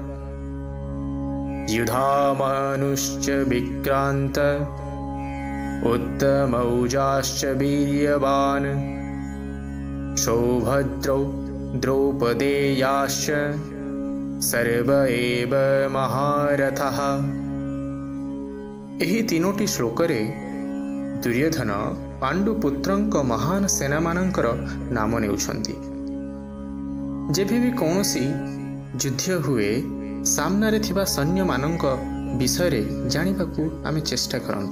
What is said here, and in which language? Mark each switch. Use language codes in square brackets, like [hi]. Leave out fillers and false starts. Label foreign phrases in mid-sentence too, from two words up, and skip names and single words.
[sa] युधामनुश्च विक्रान्त उत्तमौजाश्च वीर्यवान् सौभद्रौ द्रौपदेयाश्च सर्व एव महारथः। [or] ଏହି ତିନୋଟି ଶ୍ଲୋକରେ ଦୁର୍ଯ୍ୟୋଧନ ପାଣ୍ଡୁପୁତ୍ରଙ୍କ ମହାନ ସେନାମାନଙ୍କର ନାମ ନେଉଛନ୍ତି। ଯେବେ ବି କୌଣସି ଯୁଦ୍ଧ ହୁଏ ସାମ୍ନାରେ ଥିବା ସୈନ୍ୟମାନଙ୍କ ବିଷୟରେ ଜାଣିବାକୁ ଆମେ ଚେଷ୍ଟା କରନ୍ତି।